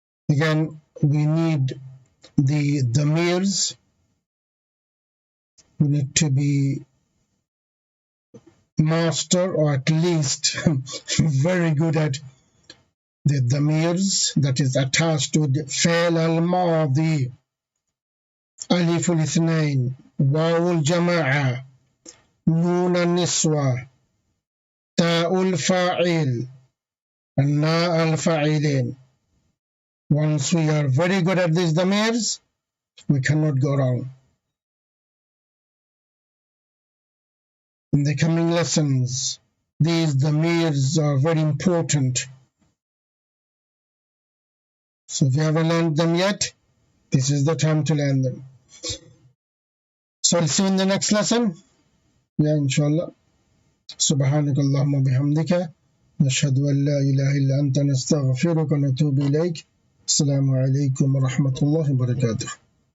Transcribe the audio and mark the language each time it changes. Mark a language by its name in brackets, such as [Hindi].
[English] Again, we need the damirs. We need to be master, or at least very good at the damirs that is attached to the فعل الماضي. [Arabic] ألف الاثنين, واو الجماعة, نون النسوة, تاء الفاعل, and ناء الفاعلين. [English] Once we are very good at these damirs, we cannot go wrong. In the coming lessons, these damirs are very important. So if you haven't learned them yet, this is the time to learn them. So I'll see you in the next lesson. Yeah, inshallah. [Arabic] سبحانك اللهم وبحمدك نشهد أن لا إله إلا أنت نستغفرك ونتوب إليك. السلام عليكم ورحمة الله وبركاته.